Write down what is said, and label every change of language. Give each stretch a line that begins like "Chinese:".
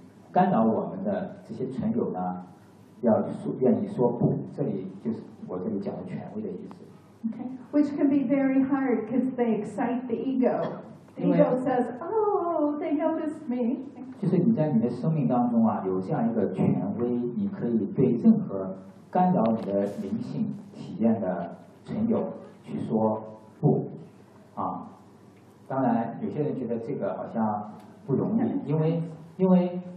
Chinese: 干扰我们的这些存有呢，要愿意说不。这里就是我这里讲的权威的意思。
English: Okay, which can be very hard because they excite the ego. The ego says, "Oh, they noticed me."
Chinese: 就是你在你的生命当中啊，有这样一个权威，你可以对任何干扰你的灵性体验的存有去说不。啊，当然有些人觉得这个好像不容易，因为。